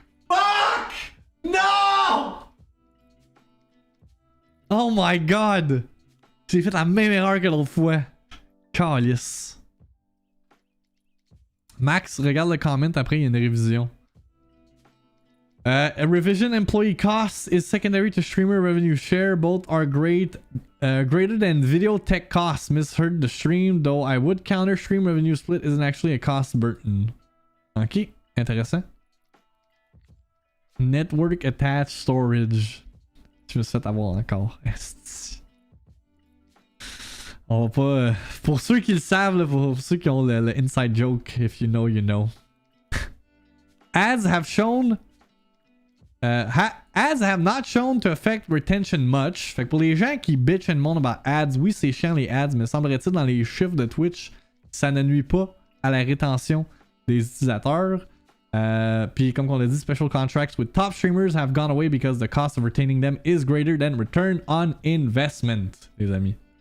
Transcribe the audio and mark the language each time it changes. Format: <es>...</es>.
<fr>Fuck! Non!</fr> <en>Oh my god!</en> <fr>J'ai fait la même erreur que l'autre fois. Calice. Max, regarde le comment après, il y a une révision.</fr> <en>A revision employee costs is secondary to streamer revenue share. Both are greater than video tech costs. Misheard the stream, though I would counter stream revenue split isn't actually a cost burden.</en> <fr>Ok, intéressant. Network attached storage. Je me suis fait avoir encore. On va pas... pour ceux qui le savent, là, pour ceux qui ont le inside joke,</fr> <en>if you know, you know. Ads have shown... ads have not shown to affect retention much.</en> <fr>Fait que pour les gens qui</fr> <en>bitch and moan about ads,</en> <fr>oui c'est chiant les ads, mais semblerait-il dans les chiffres de Twitch, ça ne nuit pas à la rétention des utilisateurs. Puis comme on l'a dit,</fr> <en>special contracts with top streamers have gone away because the cost of retaining them is greater than return on investment,</en> <fr>les amis.</fr>